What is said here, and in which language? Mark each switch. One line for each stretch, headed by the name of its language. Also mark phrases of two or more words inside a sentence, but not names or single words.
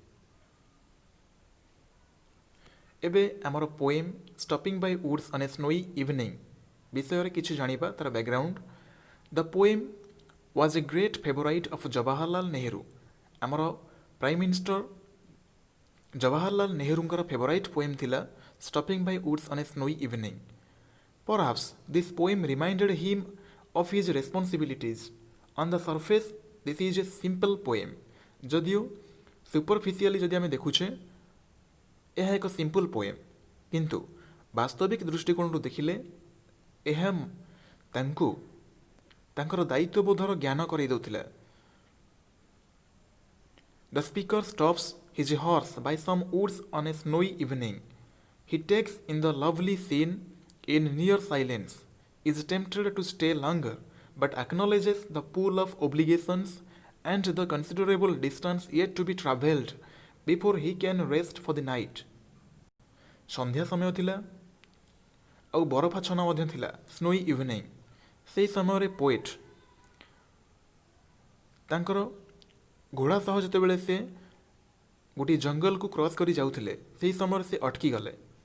Odia: ଏବେ ଆମର ପୋଏମ୍ ଷ୍ଟପିଂ ବାଇ ଉଡ୍ସ ଅନ୍ ଏ ସ୍ନୋଇ ଇଭିନିଂ ବିଷୟରେ କିଛି ଜାଣିବା, ତାର ବ୍ୟାକଗ୍ରାଉଣ୍ଡ.
English: The poem was a great favourite of Jawaharlal Nehru.
Odia: ଆମର
English: prime minister
Odia: ଜବାହରଲାଲ ନେହେରୁଙ୍କର
English: favourite poem
Odia: ଥିଲା ଷ୍ଟପିଂ ବାଇ ଉଡ୍ସ ଅନ୍ ଏ ସ୍ନୋଇ ଇଭିନିଂ.
English: Perhaps this poem reminded him of his responsibilities. On the surface, this is a simple poem.
Odia: ଯଦିଓ ସୁପରଫିସିଆଲି ଯଦି ଆମେ ଦେଖୁଛେ ଏହା ଏକ
English: simple poem,
Odia: କିନ୍ତୁ ବାସ୍ତବିକ ଦୃଷ୍ଟିକୋଣରୁ ଦେଖିଲେ ଏହା ତାଙ୍କୁ ତାଙ୍କର ଦାୟିତ୍ୱବୋଧର ଜ୍ଞାନ କରାଇ ଦେଉଥିଲା.
English: The speaker stops his horse by some woods on a snowy evening. He takes in the lovely scene in near silence, is tempted to stay longer, but acknowledges the pull of obligations and the considerable distance yet to be travelled before he can rest for the night.
Odia: ସନ୍ଧ୍ୟା ସମୟ ଥିଲା ଆଉ ବରଫାଚ୍ଛନ୍ନ ମଧ୍ୟ ଥିଲା,
English: snowy evening.
Odia: ସେହି ସମୟରେ ପୋଏଟ୍ ତାଙ୍କର ଘୋଡ଼ା ସହ ଯେତେବେଳେ ସେ ଗୋଟିଏ ଜଙ୍ଗଲକୁ କ୍ରସ୍ କରି ଯାଉଥିଲେ, ସେହି ସମୟରେ ସେ ଅଟକିଗଲେ.